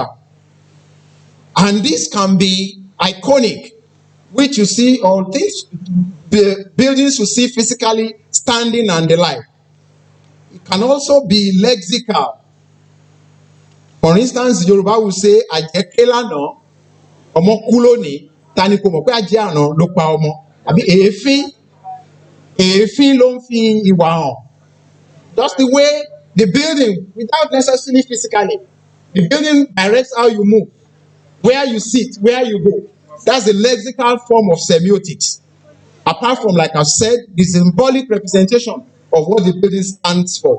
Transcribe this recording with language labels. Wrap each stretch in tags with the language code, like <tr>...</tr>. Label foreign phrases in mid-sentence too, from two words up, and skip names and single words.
<en>And this can be iconic, which you see on things, the buildings you see physically standing and the like. It can also be lexical. For instance, Yoruba will say,</en> <yo>"Ajekela no, omo kuloni, tani ko mo pe aje ana lo pa omo." Abi èéfín ló ń fi ìwà hàn.</yo> <en>Just the way the building, without necessarily physically, the building directs how you move, where you sit, where you go. That's the lexical form of semiotics. Apart from, like I said, the symbolic representation of what the building stands for.</en>